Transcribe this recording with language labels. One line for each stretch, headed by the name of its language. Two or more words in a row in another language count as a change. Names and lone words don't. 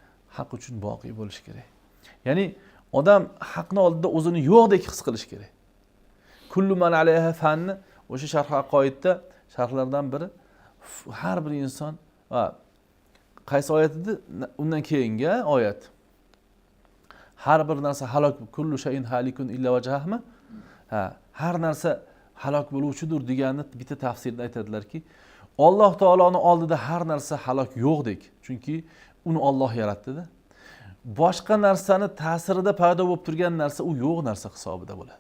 Uzbek: Haq uchun boqiy bo'lish kerak. Ya'ni Odam haqni oldida o'zini yo'qdek his qilish kerak.
Arabic: كل من عليها فان
Uzbek: o'sha sharh aqoidda sharhlardan biri har bir inson qaysi oyat edi? Undan keyingi oyat. Har bir narsa halok,
Arabic: كل شيء هالك إلا وجهه?
Uzbek: Har narsa halok bo'luvchidir deganni bitta tafsirda aytadilarki, Alloh taoloning oldida har narsa halok yo'qdek. Chunki uni Alloh yaratdi-da. Boshqa narsani ta'sirida paydo bo'lib turgan narsa u yo'q narsa hisobida bo'ladi.